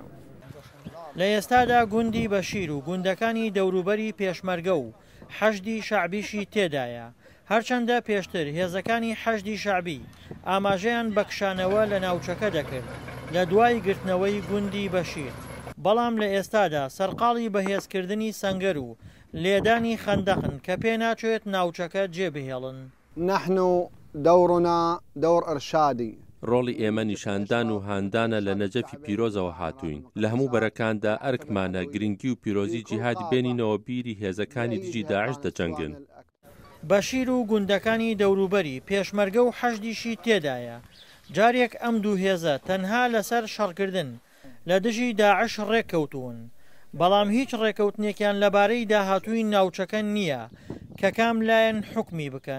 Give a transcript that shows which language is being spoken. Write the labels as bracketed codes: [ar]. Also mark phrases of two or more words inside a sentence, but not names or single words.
[ckb] لە ئێستادا گوندی بەشیر و گوندەکانی دەوروبەری پێشمەرگە و حەشدی شعبیشی تێدایە هەرچەندە پێشتر هێزەکانی حەشدی شعبی ئاماژەیان بەکشانەوە لە ناوچەکە دەکرد لە دوای گرتنەوەی گوندی بەشیر بەڵام لە ئێستادا سەرقاڵی بەهێزکردنی سەنگەر و لێدانی خەندەقن کە پێ ناچێت ناوچەکە جێبهێڵن. [ar] نحن دورنا دور ئەرشادی [ckb] ڕۆڵی ئێمە نیشاندان و هاندانە لە نەجەفی پیرۆزەوە هاتوین لە هەموو بەرەکاندا ئەرکمانە گرنگی و پیرۆزی جیهادی بێنینەوە بیری هێزەکانی دژی داعش دەجەنگن. بەشیر و گوندەکانی دەوروبەری پێشمەرگە و حەشدیشی تێدایە جارێک ئەم دوو هێزە تەنها لەسەر شەڕکردن لە دژی داعش ڕێککەوتون بەڵام هیچ ڕێکەوتنێکیان لەبارەی داهاتووی ناوچەکە نییە کە کام لایەن حکمی بکەن.